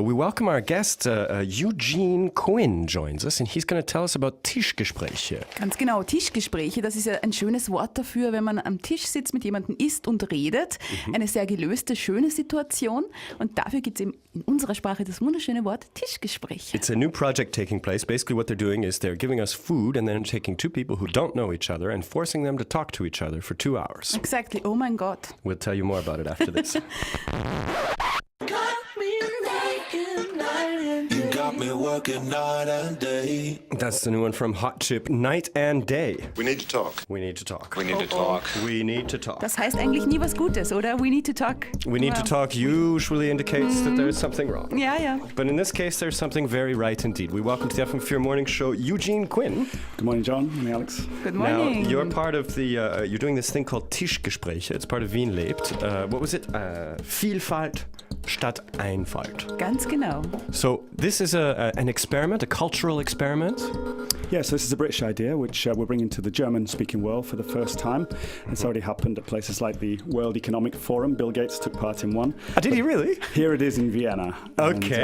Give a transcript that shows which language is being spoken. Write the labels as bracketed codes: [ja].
[en] We welcome our guest, Eugene Quinn joins us, and he's going to tell us about Tischgespräche. [de] Ganz genau, Tischgespräche, das ist ja ein schönes Wort dafür, wenn man am Tisch sitzt, mit jemandem isst und redet. Eine sehr gelöste, schöne Situation. Und dafür gibt es eben in unserer Sprache das wunderschöne Wort Tischgespräche. [en] It's a new project taking place. Basically what they're doing is they're giving us food and then taking two people who don't know each other and forcing them to talk to each other for 2 hours. Exactly. [de] Oh mein Gott. [en] We'll tell you more about it after this. Me working night and day. That's the new one from Hot Chip, Night and Day. We need to talk. We need to talk. We need to talk. We need to talk. [de] Das heißt eigentlich nie was Gutes, oder? [en] We need to talk. We need to talk usually indicates that there's something wrong. [de] Ja, ja. [en] But in this case, there's something very right indeed. We welcome to the FM4 Morning Show, Eugene Quinn. Good morning, John. Good morning, Alex. Good morning. Now, you're part of the, you're doing this thing called Tischgespräche. It's part of Wien lebt. What was it? [de] Vielfalt statt Einfalt. Ganz genau. [en] So this is an experiment, a cultural experiment. Yes, this is a British idea which we're bringing to the German-speaking world for the first time. It's already happened at places like the World Economic Forum. Bill Gates took part in one. Did he really? Here it is in Vienna. Okay.